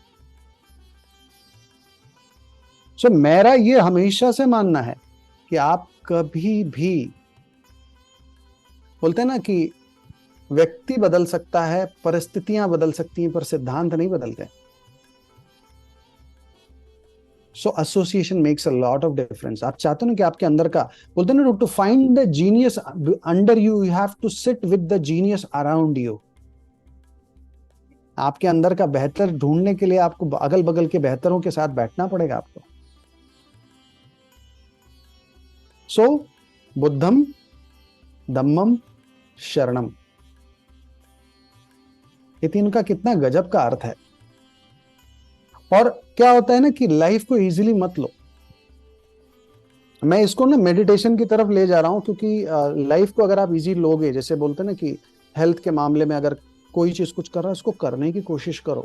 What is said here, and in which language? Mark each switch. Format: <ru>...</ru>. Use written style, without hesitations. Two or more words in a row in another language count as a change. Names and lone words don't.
<hi>मेरा ये हमेशा से मानना है कि आप कभी भी, बोलते हैं ना कि व्यक्ति बदल सकता है, परिस्थितियां बदल सकती हैं, पर सिद्धांत नहीं बदलते।</hi> <en>Association makes a lot of difference.</en> <hi>आप चाहते हो ना कि आपके अंदर का, बोलते ना,</hi> <en>To find the genius under you, you have to sit with the genius around you.</en> <hi>आपके अंदर का बेहतर ढूंढने के लिए आपको अगल बगल के बेहतरों के साथ बैठना पड़ेगा आपको।</hi> <pi>बुद्धम धम्मम शरणम।</pi> <hi>ये तीन का कितना गजब का अर्थ है। और क्या होता है ना कि लाइफ को इजीली मत लो। मैं इसको ना मेडिटेशन की तरफ ले जा रहा हूं, क्योंकि लाइफ को अगर आप इजी लोगे, जैसे बोलते हैं ना कि हेल्थ के मामले में अगर कोई चीज कुछ कर रहा है उसको करने की कोशिश करो।</hi>